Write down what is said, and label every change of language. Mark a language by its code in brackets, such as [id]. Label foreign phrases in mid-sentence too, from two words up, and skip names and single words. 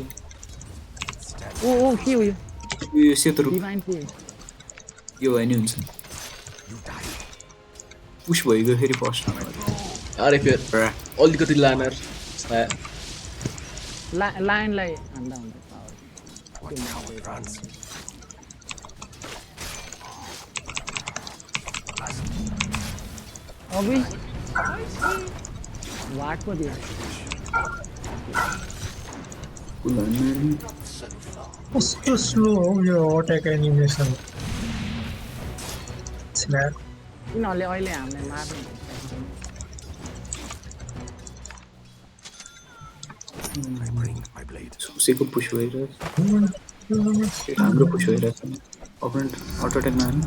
[ne] ओ के हो यो सेतो रुख डिभाइन के यो भयो नि हुन्छ पुश भइगयो फेरि फर्स्ट अरे फेरि अलिकति लानर लाइनलाई हान्दा हुन्छ [hi] अभी वाट को दिया [ne] कस्तो स्लो हो यो [en] attack animation snap [ne] यिनीहरूले अहिले हामीलाई मार्ने सुसेको पुस भइरहेछ हाम्रो पुस भइरहेछ अपोनेन्ट अटो अट्याकमा हान्नु